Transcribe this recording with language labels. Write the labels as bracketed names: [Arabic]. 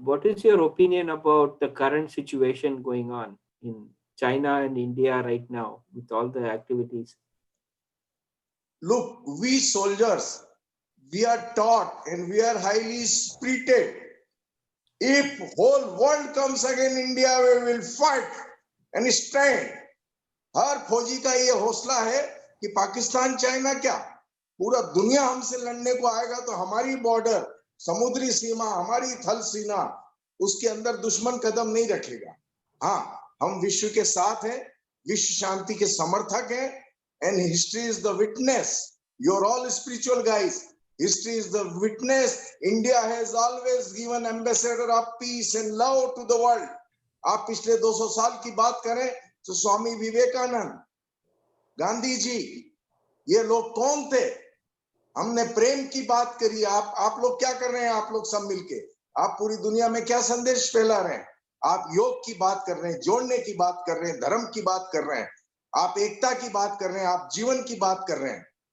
[English] What is your opinion about the current situation going on in China and India right now with all the activities? Look, we soldiers, we are taught and we are highly spirited If whole world comes against India, we will fight and stand. [Hindi] हर फौजी का ये हौसला है कि Pakistan China क्या, पूरा दुनिया हमसे लड़ने को आएगा तो हमारी बॉर्डर, समुद्री सीमा, हमारी थल सीमा, उसके अंदर दुश्मन कदम नहीं रखेगा। हाँ, हम विश्व के साथ हैं, विश्व शांति के समर्थक हैं, [English] and history is the witness. You're all spiritual guys. History is the witness. India has always given ambassador of peace and love to the world. [Hindi] आप पिछले 200 साल की बात करें तो स्वामी विवेकानंद, गांधी जी, ये लोग कौन थे? हमने प्रेम की बात करी। आप लोग क्या कर रहे हैं? आप लोग सब मिलके आप पूरी दुनिया में क्या संदेश फैला रहे हैं? आप योग की बात कर रहे हैं, जोड़ने की बात कर रहे हैं, धर्म की बात कर रहे हैं, आप एकता की बात कर रहे हैं, आप जीवन की बात कर रहे हैं।